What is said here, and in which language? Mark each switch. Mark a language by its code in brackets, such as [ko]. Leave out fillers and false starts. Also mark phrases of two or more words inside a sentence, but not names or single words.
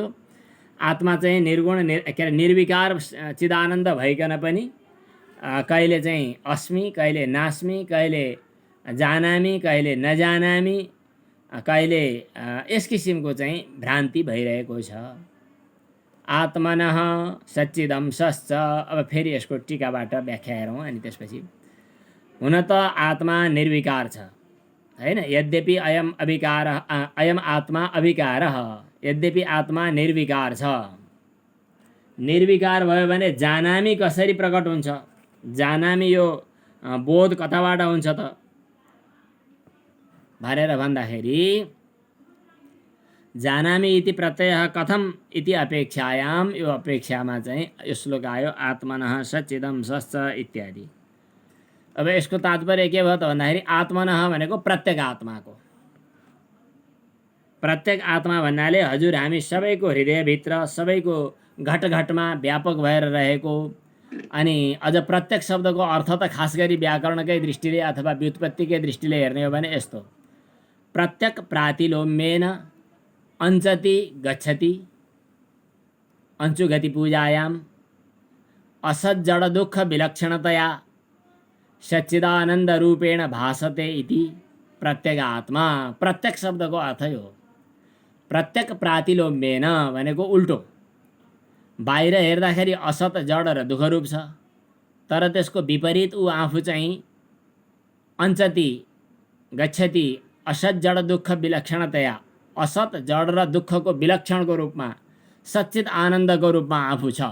[ne] आत्मा चाहिँ निर्गुण निर्विकार चिदानन्द भइकन पनि कहिले चाहिँ अस्मि कहिले नास्मि कहिले जानामि कहिले नजानामि कहिले यस किसिमको चाहिँ भ्रान्ति भइरहेको छ। [sa] आत्मनः सच्चिदंशश्च। [ne] अब फेरि यसको टीकाबाट व्याख्या हेरौँ अनि त्यसपछि हुन त आत्मा निर्विकार छ हैन। [sa] यद्यपि अयम आत्मा अविकारः [ne] यद्यपि आत्मा निर्विकार छ। निर्विकार भयो भने जानामी कसरी प्रकट हुन्छ जानामि यो बोध कताबाट हुन्छ त भनेर भन्दाखेरि [sa] जानामि इति प्रत्ययः कथम इति अपेक्षायाम, [ne] यो अपेक्षामा चाहिँ यो श्लोक आयो [sa] आत्मनः सच्चिदंशश्च इत्यादि। [ne] अब यसको तात्पर्य के भयो त भन्दाखेरि आत्मनः भनेको प्रत्येक आत्माको, प्रत्येक आत्मा भन्नाले हजुर हामी सबैको हृदयभित्र सबैको घटघटमा व्यापक भएर रहेको। अनि अझ प्रत्येक शब्दको अर्थ त खास गरी व्याकरणकै दृष्टिले अथवा व्युत्पत्तिकै दृष्टिले हेर्ने हो भने यस्तो, [sa] प्रत्येक प्रातिलोम्येन अञ्चति गच्छति अंशुगति पूजायाम असज्जड दुःख विलक्षणतया सच्चिदानंद रूपेण भासते इति प्रत्येक आत्मा। [ne] प्रत्येक शब्दको अर्थ हो [sa] प्रत्येक प्रातिलोम्येन [ne] भनेको उल्टो, बाहिर हेर्दाखेरि असत जड र दुःखरूप छ, तर त्यसको विपरीत ऊ आफू चाहिँ [sa] अञ्चति गच्छति असत जड दुःख विलक्षणतया, [ne] असत जड र दुःखको विलक्षणको रूपमा सच्चित आनन्दको रूपमा आफू छ।